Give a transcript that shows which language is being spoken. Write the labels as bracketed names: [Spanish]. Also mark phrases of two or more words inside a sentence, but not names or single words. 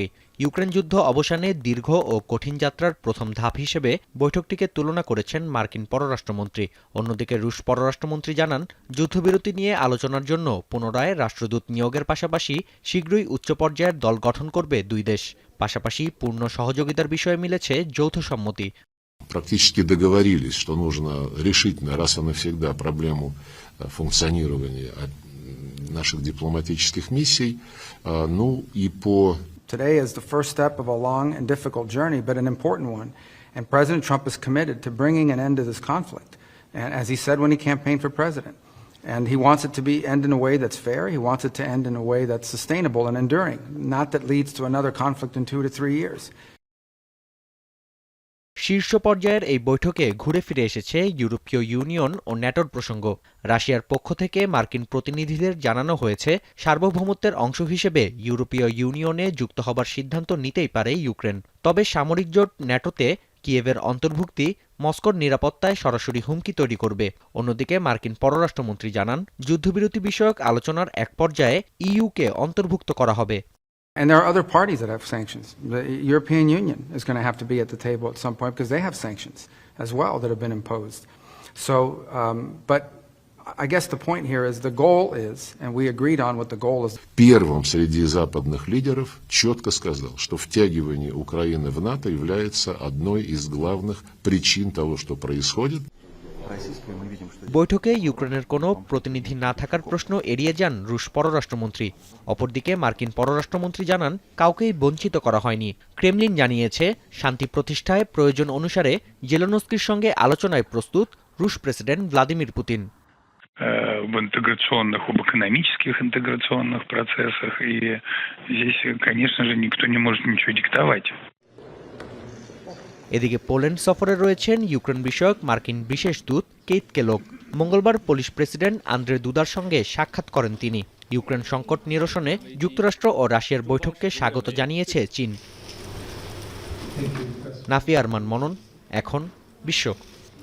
[Bangla] ইউক্রেন যুদ্ধ অবসানে দীর্ঘ ও কঠিন যাত্রার প্রথম ধাপ হিসেবে বৈঠকটিকে তুলনা করেছেন মার্কিন পররাষ্ট্রমন্ত্রী। অন্যদিকে রুশ পররাষ্ট্রমন্ত্রী জানান, যুদ্ধবিরতি নিয়ে আলোচনার জন্য পুনরায় রাষ্ট্রদূত নিয়োগের পাশাপাশি শীঘ্রই উচ্চ পর্যায়ের দল গঠন করবে দুই দেশ। পাশাপাশি পূর্ণ সহযোগিতার বিষয়ে মিলেছে যৌথ সম্মতি। [Russian] Практически договорились, что нужно решительно, раз и навсегда, проблему функционирования наших дипломатических миссий. Ну и по... [English] Today is the first step of a long and difficult journey, but an important one. And President Trump is committed to bringing an end to this conflict, and as he said when he campaigned for president. And he wants it to end in a way that's fair. He wants it to end in a way that's sustainable and enduring, not that leads to another conflict in 2 to 3 years. [Bangla] শীর্ষ পর্যায়ের এই বৈঠকে ঘুরে ফিরে এসেছে ইউরোপীয় ইউনিয়ন ও ন্যাটোর প্রসঙ্গ। রাশিয়ার পক্ষ থেকে মার্কিন প্রতিনিধিদের জানানো হয়েছে, সার্বভৌমত্বের অংশ হিসেবে ইউরোপীয় ইউনিয়নে যুক্ত হবার সিদ্ধান্ত নিতেই পারে ইউক্রেন। তবে সামরিক জোট ন্যাটোতে কিয়েভের অন্তর্ভুক্তি মস্কোর নিরাপত্তায় সরাসরি হুমকি তৈরি করবে। অন্যদিকে মার্কিন পররাষ্ট্রমন্ত্রী জানান, যুদ্ধবিরতি বিষয়ক আলোচনার এক পর্যায়ে ইইউকে অন্তর্ভুক্ত করা হবে। [English] And there are other parties that have sanctions. The European Union is going to have to be at the table at some point because they have sanctions as well that have been imposed. So, but I guess the point here is the goal is, and we agreed on what the goal is. [Russian] Первым среди западных лидеров четко сказал, что втягивание Украины в НАТО является одной из главных причин того, что происходит. [Bangla] বৈঠকে ইউক্রেনের কোনো প্রতিনিধি না থাকার প্রশ্ন এড়িয়ে যান রুশ পররাষ্ট্রমন্ত্রী। অপরদিকে মার্কিন পররাষ্ট্রমন্ত্রী জানান, কাউকেই বঞ্চিত করা হয়নি। ক্রেমলিন জানিয়েছে, শান্তি প্রতিষ্ঠায় প্রয়োজন অনুসারে জেলেনস্কির সঙ্গে আলোচনায় প্রস্তুত রুশ প্রেসিডেন্ট ভ্লাদিমির পুতিন। [Russian] В интеграционных, об экономических интеграционных процессах, и здесь, конечно же, никто не может ничего диктовать. [Bangla] এদিকে পোল্যান্ড সফরে রয়েছেন ইউক্রেন বিষয়ক মার্কিন বিশেষ দূত কেইথ কেলগ। মঙ্গলবার পোলিশ প্রেসিডেন্ট আন্দ্রে দুদার সঙ্গে সাক্ষাৎ করেন তিনি। ইউক্রেন সংকট নিরসনে যুক্তরাষ্ট্র ও রাশিয়ার বৈঠককে স্বাগত জানিয়েছে চীন। নাফি আরমান মনন, এখন বিশ্ব।